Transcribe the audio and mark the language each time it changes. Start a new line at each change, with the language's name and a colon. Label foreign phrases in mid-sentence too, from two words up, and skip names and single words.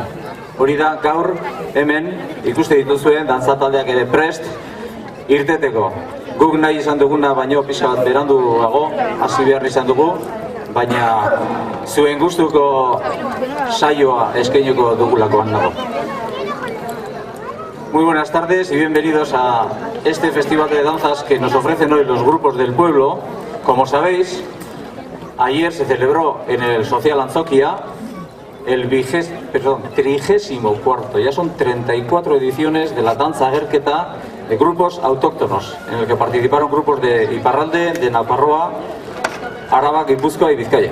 Basque: Hori da gaur hemen ikuste dituzuen dantza taldeak ere prest irteteko. Guk nahi izan duguna baino pixka bat beranduago hasi behar izan dugu, baina zuen gustuko saioa eskainiko dugulakoan nago.
Spanish: Muy buenas tardes y bienvenidos a este festival de danzas que nos ofrecen hoy los grupos del pueblo. Como sabéis, ayer se celebró en el Social Antzokia el 34º, ya son 34 ediciones de la danza agerketa de grupos autóctonos, en el que participaron grupos de Iparralde, de Nafarroa, Araba, Guipúzcoa y Vizcaya.